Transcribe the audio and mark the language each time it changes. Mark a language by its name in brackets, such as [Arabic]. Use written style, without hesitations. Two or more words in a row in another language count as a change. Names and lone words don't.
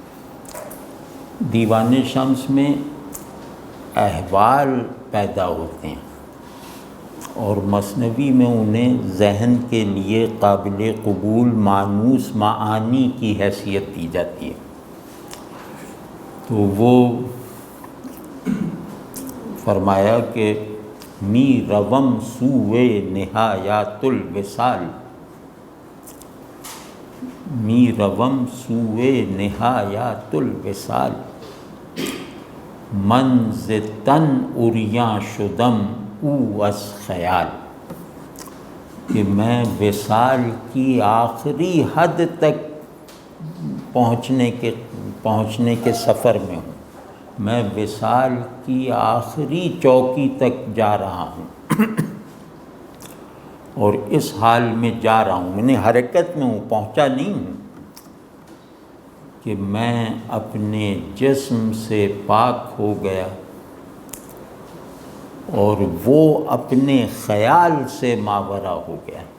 [Urdu] دیوان شمس میں احوال پیدا ہوتے ہیں اور مثنوی میں انہیں ذہن کے لیے قابل قبول مانوس معانی کی حیثیت دی جاتی ہے۔ تو وہ فرمایا کہ [Persian] می روم سوئے نہایات الوصال، می روم سوئے نہایات الوصال، من ز تن عریاں شدم او از خیال، [Urdu] کہ میں وصال کی آخری حد تک پہنچنے کے سفر میں ہوں، میں وصال کی آخری چوکی تک جا رہا ہوں اور اس حال میں جا رہا ہوں، میں حرکت میں ہوں، پہنچا نہیں ہوں، کہ میں اپنے جسم سے پاک ہو گیا اور وہ اپنے خیال سے ماورا ہو گیا۔